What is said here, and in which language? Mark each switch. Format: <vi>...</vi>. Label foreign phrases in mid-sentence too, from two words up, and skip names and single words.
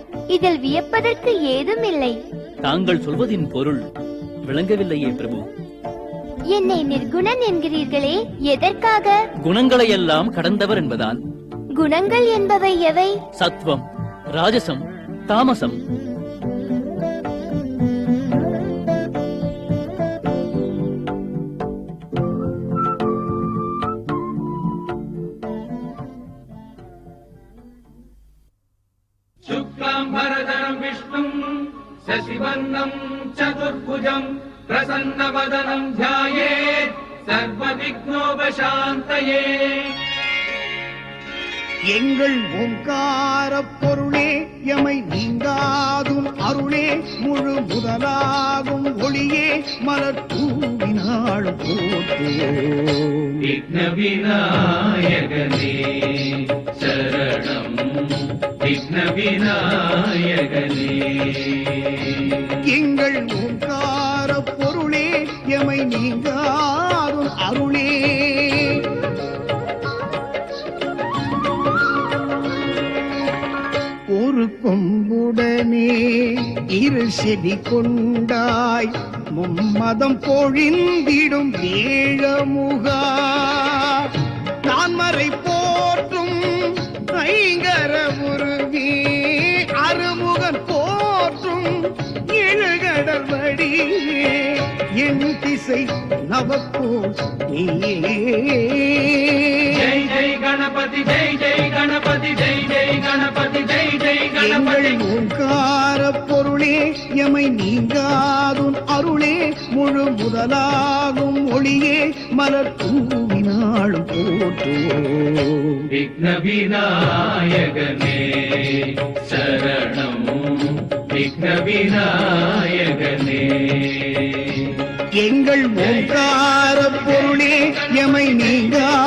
<ta>இதில் வியப்பதற்கு ஏதும் இல்லை. தாங்கள் சொல்வதின் பொருள் விளங்கவில்லையே பிரபு. என்னை நிர்குணன் என்கிறீர்களே, எதற்காக? குணங்களை எல்லாம் கடந்தவர் என்பதால். குணங்கள் என்பவை எவை? சத்வம், ராஜசம், தாமசம்.</ta> <sa>शुक्लाम्बरधरम् विष्णुम् शशिवर्णम् चतुर्भुजम् प्रसन्नवदनम् ध्यायेत् सर्वविघ्नोपशान्तये</sa> <ta>எங்கள் ஓங்கார பொருளே எமை நீங்காதும் அருளே முழு முதலாகும் ஒளியே மலர் தூவினாள் போற்றுவோம் விக்ன விநாயகனே சரணம் விக்ன விநாயகனே எங்கள் ஓங்கார பொருளே எமை நீங்காதும் அருளே ஒரு கொம்புடனே இரு செடி கொண்டாய் மும்மதம் பொழிந்திடும் வேழமுகா நான் மறை போற்றும் ஐங்கர உருவி அருமுகன் போற்றும் எழுகடல் வடிவே என் திசை நவப்போ நீயே</ta> <sa>जय जय गणपति जय जय गणपति जय जय गणपति जय जय गणपति</sa> <ta>எங்கள் ஓங்கார பொருளே எமை நீங்காதும் அருளே முழு முதலாகும் ஒளியே மலர் தூவினாள் போற்றுவோம் விக்ன விநாயகனே சரணம் விக்ன விநாயகனே எங்கள் ஓங்கார பொருளே எமை நீங்கா</ta>